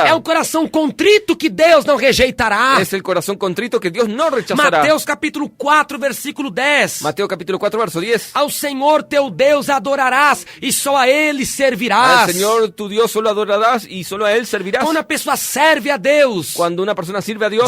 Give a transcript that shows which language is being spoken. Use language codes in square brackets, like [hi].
[pt] É um coração contrito que Deus não rejeitará. [es] Es el corazón contrito que Dios no rechazará. [pt] Mateus capítulo 4, versículo 10. [es] Mateo capítulo 4, verso 10. [pt] Ao Senhor teu Deus adorarás e só a Ele servirás. [es] Al Señor tu Dios solo adorarás y solo a Él servirás. [pt] Quando a pessoa serve a Deus [es] Cuando una persona sirve a Dios,